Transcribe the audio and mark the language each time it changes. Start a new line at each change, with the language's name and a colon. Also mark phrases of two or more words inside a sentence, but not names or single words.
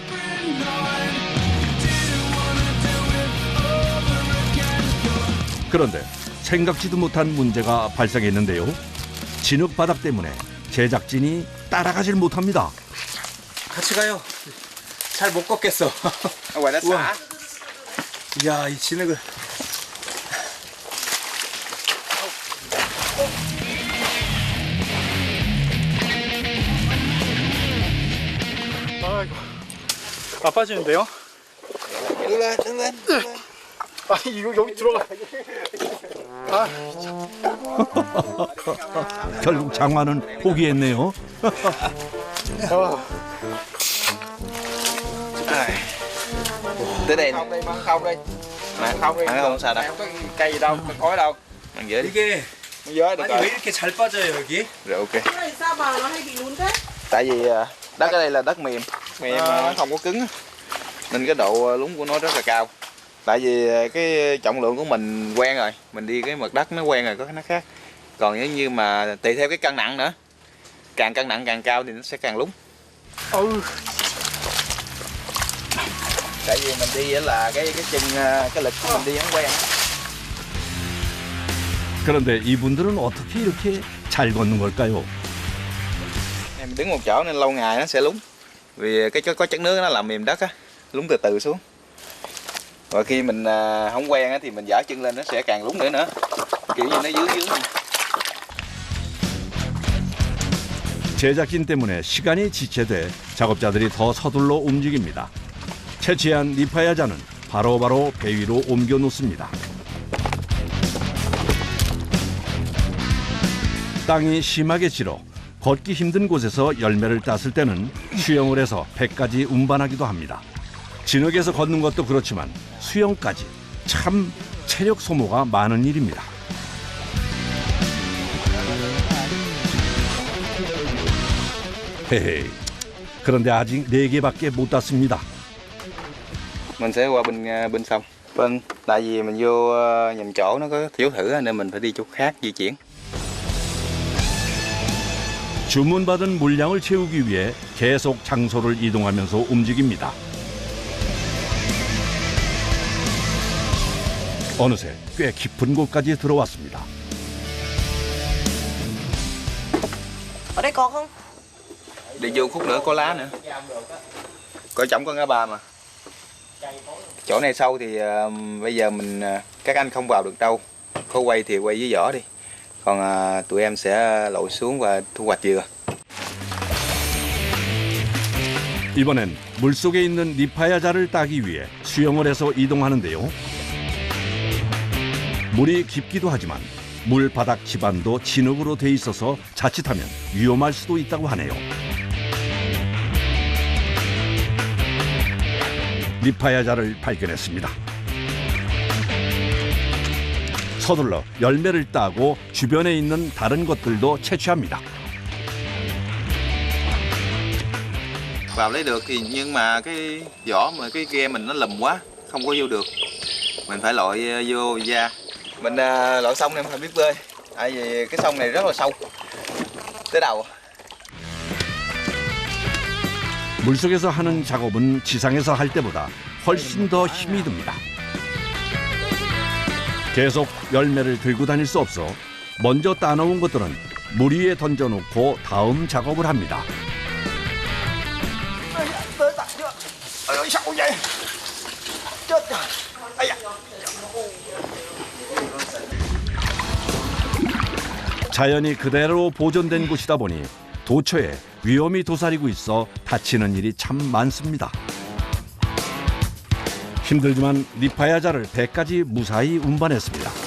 Korean: 그런데 생각지도 못한 문제가 발생했는데요. 진흙 바닥 때문에 제작진이 따라가질 못합니다. 같이 가요. 잘 못 걷겠어.
Vietnamese: Ngoài đất Uầy. xả.
Korean: 야, 이 진흙을. 아이고. 아, 빠지는데요?
Vietnamese: Đứng lên, đứng lên.
Korean: 아, 이거 여기 들어가. 결국 장화는 포기했네요.
Vietnamese: Tới đây. Không đi, mang không đi. Không đi. Không sao đâu. Có cây gì đâu, có khói đâu. Mang dễ đi.
Korean: 이게
Vietnamese: Mang dễ được
Korean: 아니 왜
Vietnamese: rồi.
Korean: 이렇게 잘 빠져요, 여기?
Vietnamese: Rồi ok. Cái này sao mà nó hay bị lún thế? Tại vì đất ở đây là đất mềm, nó không có cứng á. Nên cái độ lún của nó rất là cao. Tại vì cái trọng lượng của mình quen rồi, mình đi cái mặt đất nó quen rồi, có cái nó khác. Còn nếu như mà tùy theo cái cân nặng nữa, càng cân nặng càng cao thì nó sẽ càng lún.
Korean: 어우,
Vietnamese: Tại vì mình đi á là cái chân cái lực của mình đi không quen.
Korean: 그런데 이분들은 어떻게 이렇게 잘 걷는 걸까요?
Vietnamese: Mình đứng một chỗ nên lâu ngày nó sẽ lún. Vì cái có chất nước nó làm mềm đất á, lún từ từ xuống. Và khi mình không quen á thì mình dở chân lên nó sẽ càng lún nữa. Kiểu như nó dướng.
Korean: 제작진 때문에 시간이 지체돼 작업자들이 더 서둘러 움직입니다. 채취한 니파야자는 바로바로 배 위로 옮겨 놓습니다. 땅이 심하게 질어 걷기 힘든 곳에서 열매를 땄을 때는 수영을 해서 배까지 운반하기도 합니다. 진흙에서 걷는 것도 그렇지만 수영까지 참 체력 소모가 많은 일입니다. 헤헤. 그런데 아직 4개밖에 못 땄습니다.
Vietnamese: Mình sẽ qua bên sông. Tại vì mình vô nhầm chỗ nó có thiếu thử nên mình phải đi chỗ khác di chuyển.
Korean: 주문받은 물량을 채우기 위해 계속 장소를 이동하면서 움직입니다. 어느새 꽤 깊은 곳까지 들어왔습니다.
Vietnamese: Ở đây có không? Đi vô khúc nữa có lá nữa. Có trống có ngã ba mà. Chỗ này sâu thì bây giờ các anh không vào được đâu. Có quay thì quay với vỏ đi. Còn tụi em sẽ lội xuống và thu hoạch dừa.
Korean: 이번엔 물속에 있는 니파야자를 따기 위해 수영을 해서 이동하는데요. 물이 깊기도 하지만 물 바닥 지반도 진흙으로 돼 있어서 자칫하면 위험할 수도 있다고 하네요. 니파야자를 발견했습니다. 서둘러 열매를 따고 주변에 있는 다른 것들도 채취합니다.
Vietnamese: Vào lấy được thì nhưng mà cái vỏ mà cái ghe mình nó lùm quá, không có vô được. Mình phải lội vô ra. Mình lội xong em phải biết bơi. Tại vì cái sông này rất là sâu. Tới đầu.
Korean: 물속에서 하는 작업은 지상에서 할 때보다 훨씬 더 힘이 듭니다. 계속 열매를 들고 다닐 수 없어 먼저 따놓은 것들은 물 위에 던져놓고 다음 작업을 합니다.
Vietnamese: Ôi sao vậy? Chết rồi. Ây da.
Korean: 자연이 그대로 보존된 곳이다 보니 도처에 위험이 도사리고 있어 다치는 일이 참 많습니다. 힘들지만 니파야자를 배까지 무사히 운반했습니다.